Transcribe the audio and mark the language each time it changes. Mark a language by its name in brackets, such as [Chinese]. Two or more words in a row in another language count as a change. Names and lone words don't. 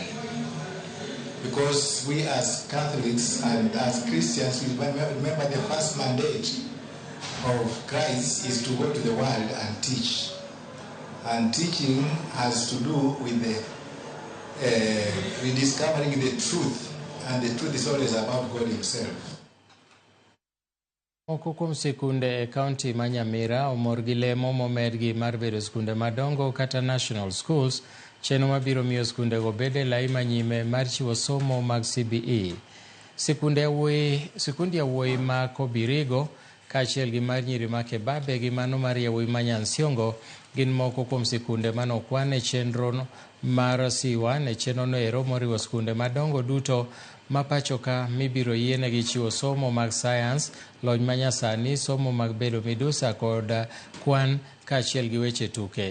[English] Because we as Catholics and as Christians, we remember the first mandate of Christ is to go to the world and teach. And teaching has to do with rediscovering the truth, and the truth is always about God himself. [Luo (Kenya and Tanzania)] Moko kuom sikunde e kaunti ma Nyamira omor gi lemo momedgi mar bedo sikunde madongo kata [English] national schools, [Luo (Kenya and Tanzania)] chenro mabiro miyo sikunde go bede lai manyime mar chiwo somo mag CBE. Sikunde yawuoyi ma Kobirigo kaachiel gi mar nyiri ma Kebabe gi mano mar yawuoyi ma Nyansiongo gin moko kuom sikunde manokwan e chenro mar C1 e chenro no ero moriwo sikunde madongo duto ma pacho ka mibiro yienegi chiwo somo mag science, lony manyasani, somo mag bedo midusa kod kwan kaachiel gi weche tuke.